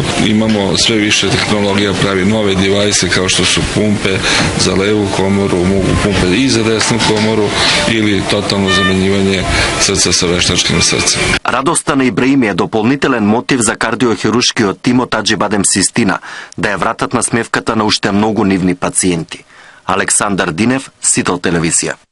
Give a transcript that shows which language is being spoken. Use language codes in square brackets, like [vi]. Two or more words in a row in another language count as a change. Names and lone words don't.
[sr] Imamo sve više tehnologija, pravi nove devajse kao što su pumpe za levu komoru, mogu pumpe i za desnu komoru ili totalno zamenjivanje srca sa veštačkim srcem. [mk] Радоста на Ибраими е дополнителен мотив за кардиохируршкиот тим од Аџи Бадем Систина да ја вратат на смевката на уште многу нивни пациенти. Александар Динев, Сител телевизија.